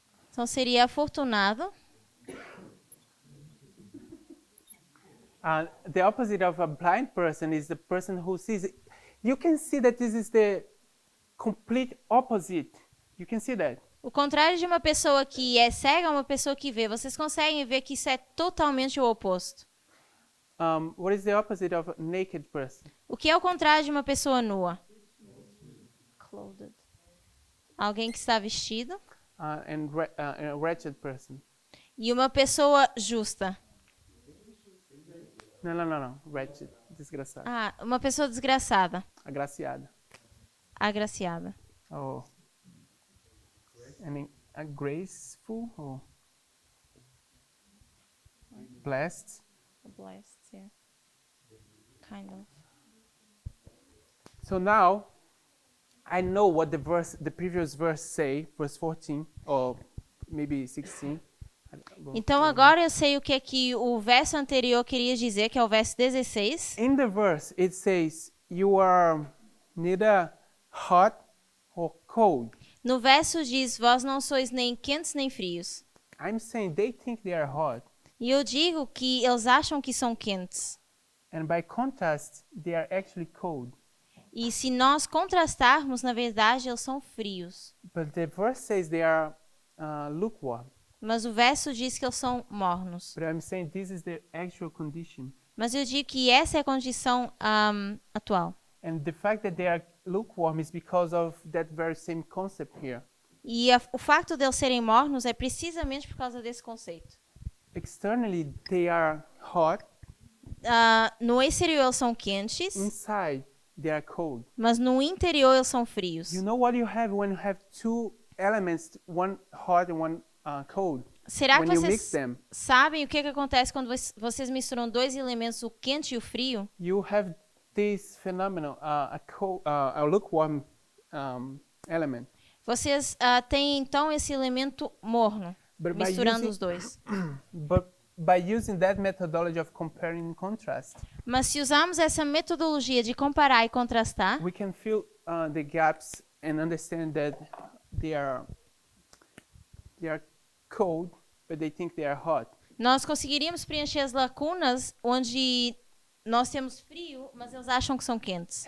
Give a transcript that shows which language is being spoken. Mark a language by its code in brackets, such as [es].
[pt] Então seria afortunado. [en] The opposite of a blind person is the person who sees. You can see that this is the complete opposite. You can see that. [pt] O contrário de uma pessoa que é cega é uma pessoa que vê. Vocês conseguem ver que isso é totalmente o oposto. [en] What is the opposite of a naked person? [pt] O que é o contrário de uma pessoa nua? [en] Clothed. [pt] Alguém que está vestido. [en] And a wretched person. [pt] E uma pessoa justa. [en] No. Wretched. Desgraçado. [pt] Uma pessoa desgraçada. Agraciada. Agraciada. [en] Oh. And a graceful or blessed. Blessed, yeah. Kind of. So now I know what the previous verse say, verse 14 or maybe 16. [pt] Então agora eu sei o que é que o verso anterior queria dizer, que é o verso 16. [en] In the verse it says you are neither hot or cold. [pt] No verso diz, vós não sois nem quentes nem frios. [en] I'm saying they think they are hot, [pt] E eu digo que eles acham que são quentes. [en] and by contrast they are actually cold. [pt] E se nós contrastarmos, na verdade, eles são frios. [en] But the verse says they are lukewarm. [pt] Mas o verso diz que eles são mornos. [en] But I'm saying this is the actual condition. [pt] Mas eu digo que essa é a condição atual. [en] And the fact that they are lukewarm is because of that very same concept here. [pt] E o fato de eles serem mornos é precisamente por causa desse conceito. [en] Externally they are hot, [pt] No exterior eles são quentes, [en] inside they are cold. [pt] mas no interior eles são frios. [en] You know what you have when you have two elements, one hot and one cold? [pt] Será que [en] When you mix [pt] vocês [en] them, [pt] sabem o que acontece quando vocês misturam dois elementos, o quente e o frio? [en] you have this phenomenon, a lukewarm element. [pt] Vocês têm então esse elemento morno, [en] But by [pt] misturando [en] using- [pt] os dois. [en] But by using that methodology of comparing and contrast, [pt] Mas se usarmos essa metodologia de comparar e contrastar, [en] we can fill the gaps and understand that they are cold, but they think they are hot. [pt] nós conseguiríamos preencher as lacunas onde nós temos frio, mas eles acham que são quentes.